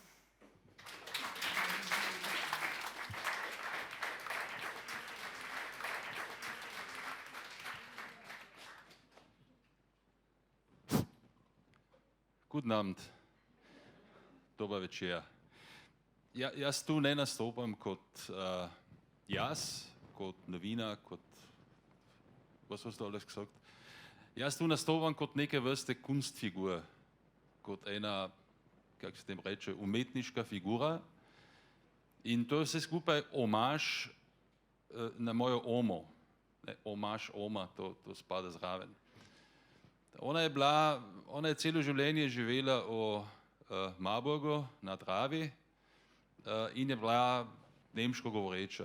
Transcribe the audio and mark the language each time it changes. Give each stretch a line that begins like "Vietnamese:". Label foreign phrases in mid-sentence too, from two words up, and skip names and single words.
German: Guten Abend.
Slovenian: Dober večer. Jaz tu ne nastopam kot jaz, kot novinar,
German: was hast du alles gesagt?
Slovenian: Jaz tu nastopam kot neke vrste Kunstfigur, kot ena, kako se tem reče, umetniška figura. In to je vse skupaj omaž na mojo omo. Omaž oma, to spada zraven. Ona je celo življenje živela v Marburgu na Dravi in je bila nemško govoreča.